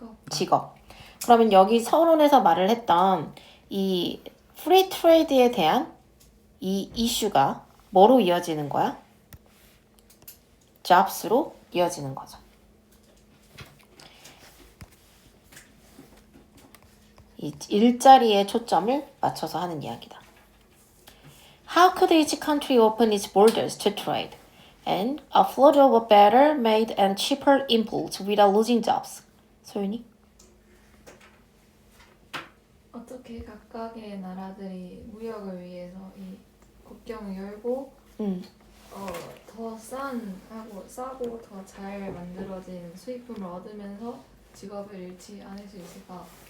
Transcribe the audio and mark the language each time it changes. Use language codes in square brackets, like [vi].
[ko] 직업. 그러면 여기 서론에서 말을 했던 이 프리 트레이드에 대한 이 이슈가 뭐로 이어지는 거야? jobs로 이어지는 거죠. 이 일자리에 초점을 맞춰서 하는 이야기다. [en] How could each country open its borders to trade and afford a better made and cheaper imports without losing jobs? [ko] 소윤이? 어떻게 각각의 나라들이 무역을 위해서 이 국경을 열고 더 싸고 더 잘 만들어진 수입품을 얻으면서 직업을 잃지 않을 수 있을까?